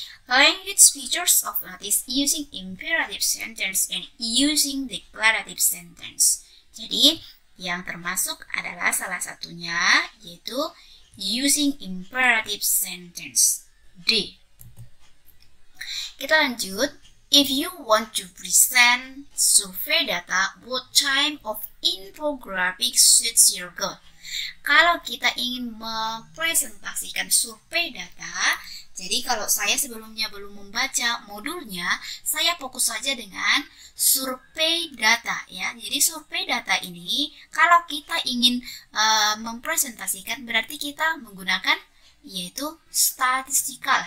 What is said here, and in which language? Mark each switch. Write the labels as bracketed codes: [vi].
[en] Language features of notice using imperative sentence and using declarative sentence. [id] Jadi yang termasuk adalah salah satunya yaitu [en] using imperative sentence. [id] D. Kita lanjut. [en] If you want to present survey data, what type of infographic suits your goal? [id] Kalau kita ingin mempresentasikan survei data, jadi kalau saya sebelumnya belum membaca modulnya, saya fokus saja dengan survei data, ya. Jadi survei data ini kalau kita ingin mempresentasikan berarti kita menggunakan yaitu statistikal.